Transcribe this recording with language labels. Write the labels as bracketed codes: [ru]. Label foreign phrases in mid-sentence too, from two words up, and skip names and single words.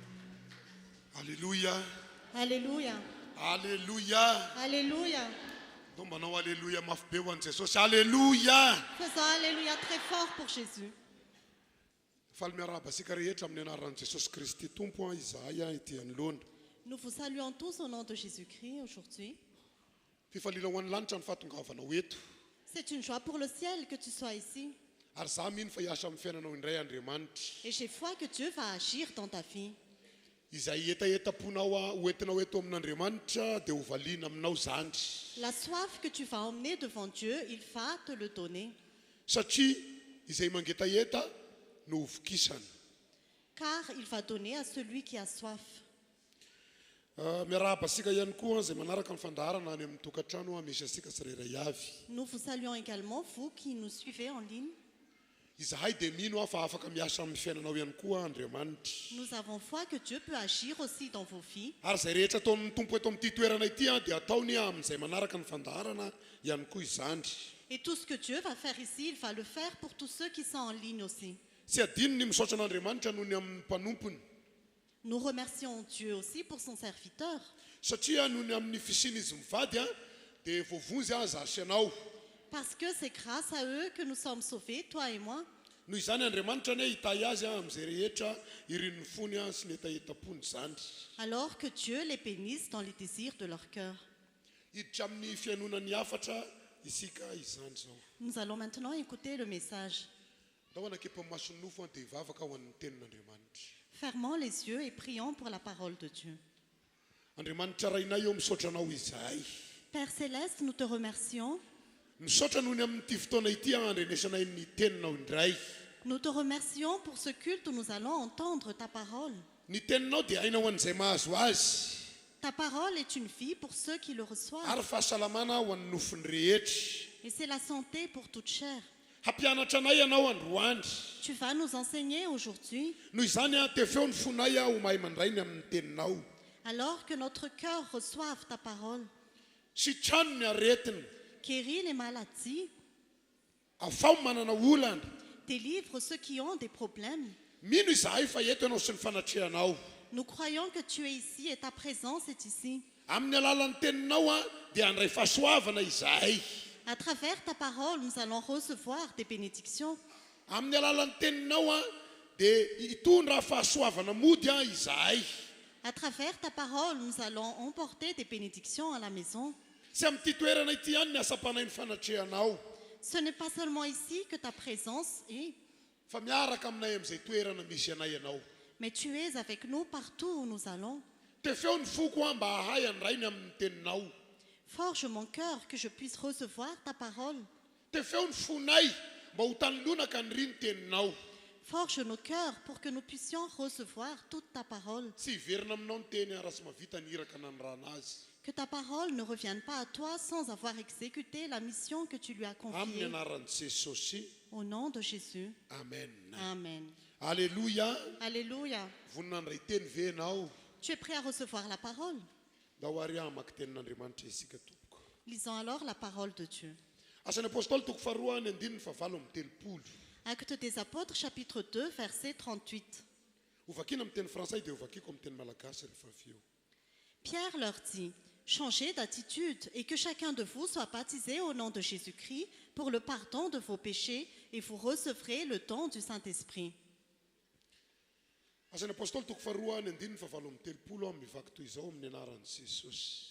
[fr] Alléluia. Alléluia. Alléluia. Alléluia. [mg] Tombanao alléluia mafy be ho an'i Jesosy. [fr] Alléluia. Faisons alléluia très fort pour Jésus. [mg] Faly miarahaba asika rehetra amin'ny anaran'i Jesosy Kristy Tompo izahay ity anoloana. [fr] Nous vous saluons tous au nom de Jésus-Christ aujourd'hui. [mg] Fifalila ho an'ny lanitra ny fahatongavanao eto. [fr] C'est une joie pour le ciel que tu sois ici. [mg] Ary za mino fa hiasa amin'ny fiainanao indray Andriamanitra. [fr] Et j'ai foi que Dieu va agir dans ta vie. [mg] Izay etaetaponao hoentinao eto amin'Andriamanitra dia ho valiana aminao zany. [fr] La soif que tu vas emmener devant Dieu, il va te le donner. [mg] Satria izay mangetaeta no hovokisany. [fr] Car il va donner à celui qui a soif. [mg] Miarahaba asika ihany koa izay manaraka ny fandaharana any amin'ny tokantrano misy asika tsirairay avy. [fr] Nous vous saluons également, vous qui nous suivez en ligne. [mg] Izahay dia mino fa afaka miasa amin'ny fiainanao ihany koa Andriamanitra. [fr] Nous avons foi que Dieu peut agir aussi dans vos vies. [mg] Ary izay rehetra ataon'ny Tompo eto amin'ity toerana ity dia ataony amin'izay manaraka ny fandaharana ihany koa izany. [fr] Et tout ce que Dieu va faire ici, il va le faire pour tous ceux qui sont en ligne aussi. [mg] Tsy adino ny misaotra an'Andriamanitra noho ny amin'ny mpanompony. [fr] Nous remercions Dieu aussi pour son serviteur. [mg] Satria noho ny amin'ny fisian'izy mivady dia voavonjy zasy ianao. [fr] Parce que c'est grâce à eux que nous sommes sauvés, toi et moi. [mg] Noho izany Andriamanitra ne hitahy azy amin'izay rehetra irin'ny fony sy ny etaetapony zany. [fr] Alors que Dieu les bénisse dans les désirs de leur cœur. [mg] Hiditra amin'ny fianonany hafatra isika izany zao. [fr] Nous allons maintenant écouter le message. [mg] Ndahoana kepa-mason'ny nofo dia hivavaka ho an'ny tenin'Andriamanitra. [fr] Fermons les yeux et prions pour la parole de Dieu. [mg] Andriamanitra rainay eo misaotranao izahay. [fr] Père Céleste, nous te remercions. [mg] Misaotra noho ny amin'ity fotoana ity andrenesanay ny teninao indray. [fr] Nous te remercions pour ce culte où nous allons entendre ta parole. [mg] Ny teninao dia hainao an'izay mahazo azy. [fr] Ta parole est une vie pour ceux qui le reçoivent. [mg] Ary fahasalamana ho an'ny nofony rehetra. [fr] Et c'est la santé pour toute chair. [mg] Hampianatra anay ianao androany. [fr] Tu vas nous enseigner aujourd'hui. [mg] Noho izany dia feo ny fonay ho mahay mandray ny amin'ny teninao. [fr] Alors que notre cœur reçoive ta parole. [mg] Sitrano ny aretina. [fr] Guéris les maladies. [mg] Afao manana olana. [fr] Délivre ceux qui ont des problèmes. [mg] Mino izahay fa eto ianao sy ny fanatrehanao. [fr] Nous croyons que tu es ici et ta présence est ici. [mg] Amin'ny alalan'ny teninao dia handray fahasoavana izahay. [fr] À travers ta parole, nous allons recevoir des bénédictions. [mg] Amin'ny alalan'ny teninao dia hitondra fahasoavana mody izahay. [fr] À travers ta parole, nous allons emporter des bénédictions à la maison. [mg] Tsy amin'ity toerana ity ihany ny asam-panahy ny fanatrehanao. [fr] Ce n'est pas seulement ici que ta présence est, [mg] Fa miaraka aminay amin'izay toerana misy anay ianao. [fr] mais tu es avec nous partout où nous allons. [mg] Dia feo ny foko mba hahay andray ny amin'ny teninao. [fr] Forge mon cœur que je puisse recevoir ta parole. [mg] Dia feo ny fonay mba ho tanilonaka ny ry ny teninao. [fr] Forge nos cœurs pour que nous puissions recevoir toute ta parole. [mg] Tsy hiverina aminao ny teny raha tsy mavita niraka nanirana azy. [fr] Que ta parole ne revienne pas à toi sans avoir exécuté la mission que tu lui as [mg] Amin'ny [fr] confiée. [mg] anaran'i Jesosy. [fr] Au nom de Jésus. Amen. Amen. Alléluia. Alléluia. [mg] Vonina andray teny ve ianao. [fr] Tu es prêt à recevoir la parole? [mg] Da ho ary hamaky tenin'Andriamanitra isika tompoko. [fr] Lisons alors la parole de Dieu. [mg] Asan'ny apôstôly toko faharoa ny andininy fa valo amby telopolo. [fr] Actes des Apôtres, chapitre 2, verset 38. [mg] Hovakiana amin'ny teny frantsay dia hovakiko amin'ny teny malagasy rehefa avy eo. [fr] Pierre leur dit, changez d'attitude et que chacun de vous soit baptisé au nom de Jésus-Christ pour le pardon de vos péchés et vous recevrez le don du Saint-Esprit. [mg] Asan'ny apôstôly toko faharoa ny andininy fa valo amby telopolo mivaky toy izao amin'ny anaran'i Jesosy.